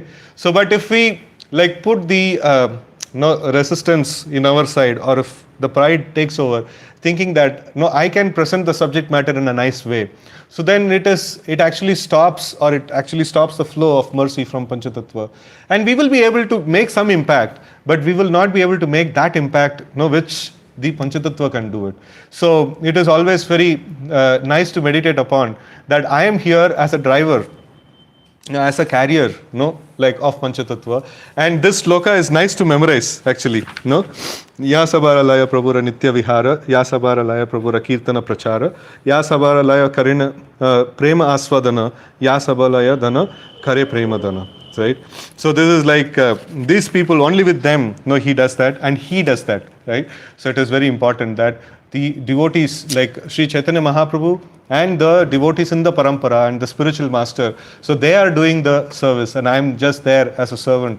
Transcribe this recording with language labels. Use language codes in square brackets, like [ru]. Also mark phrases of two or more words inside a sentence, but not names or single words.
[en] So, but if we put the resistance in our side, or if the pride takes over, thinking that I can present the subject matter in a nice way, so then it actually stops the flow of mercy from Panchatattva, and we will be able to make some impact, but we will not be able to make that impact which the Panchatattva can do it. So it is always very nice to meditate upon that I am here as a driver, as a carrier, of Panchatattva. And this sloka is nice to memorize, actually. [bn] যাঁ-সবার লঞা প্রভুর নিত্য বিহার, যাঁ-সবার লঞা প্রভুর কীর্তন প্রচার, যাঁ-সবার লঞা করেন প্রেম আস্বাদন, যাঁ সবা-লঞা দান, করে প্রেম দান. [en] Right? So this is like these people, only with them, he does that, and he does that, right? So it is very important that the devotees like Sri Chaitanya Mahaprabhu and the devotees in the parampara and the spiritual master, so they are doing the service, and I am just there as a servant.